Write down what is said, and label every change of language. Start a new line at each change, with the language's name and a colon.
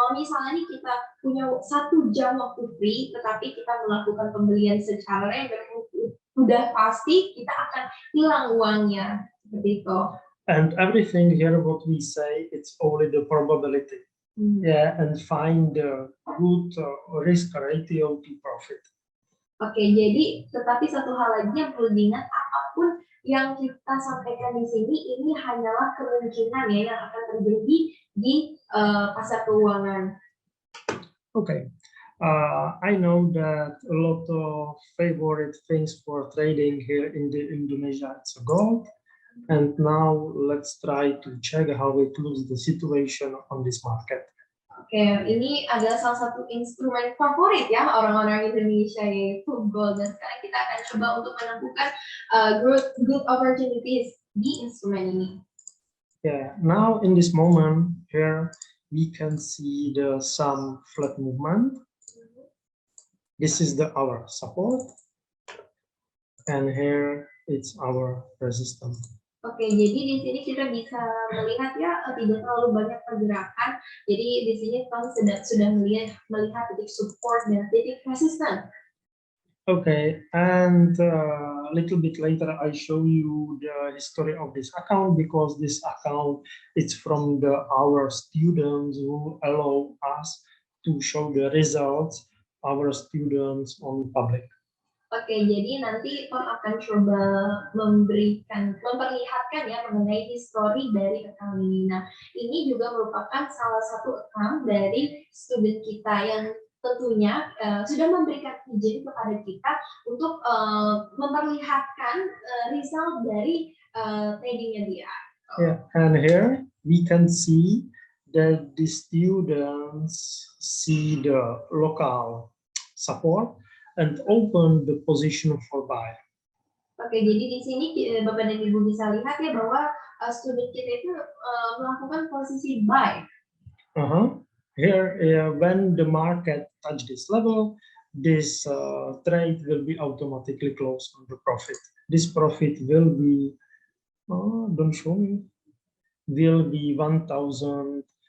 Indonesian: Kalau misalnya nih kita punya 1 jam waktu free, tetapi kita melakukan pembelian secara random, udah pasti kita akan hilang uangnya, seperti itu.
English: And everything here what we say, it's only the probability. Yeah, and find the good risk ratio to profit.
Indonesian: Oke, jadi tetapi satu hal lagi yang perlu diingat, apapun yang kita sampaikan di sini ini hanyalah kemungkinan ya yang akan terjadi di pasar keuangan.
English: Okay, I know that a lot of favorite things for trading here in Indonesia it's gold, and now let's try to check how it looks the situation on this market.
Indonesian: Oke, ini adalah salah satu instrumen favorit ya orang-orang Indonesia, yaitu gold. Dan sekarang kita akan coba untuk menemukan
English: good opportunities
Indonesian: di instrumen ini.
English: Yeah, now in this moment here we can see some flat movement. This is our support, and here it's our resistance.
Indonesian: Oke, jadi di sini kita bisa melihat ya tidak terlalu banyak pergerakan. Jadi di sini Tom sudah melihat titik support dan titik resistance.
English: Okay, and a little bit later I show you the history of this account, because this account is from our students who allow us to show the results our students on public.
Indonesian: Oke, jadi nanti Tom akan coba memperlihatkan ya mengenai histori dari account ini. Nah, ini juga merupakan salah satu account dari student kita yang tentunya sudah memberikan izin kepada kita untuk memperlihatkan result dari tradingnya dia.
English: Yeah, and here we can see that the students see the local support and open the position for buy.
Indonesian: Oke, jadi di sini Bapak dan Ibu bisa lihat ya bahwa student kita itu melakukan posisi buy.
English: Here, when the market touch this level, this trade will be automatically closed on the profit. This profit will be, don't show me, will be $1,400.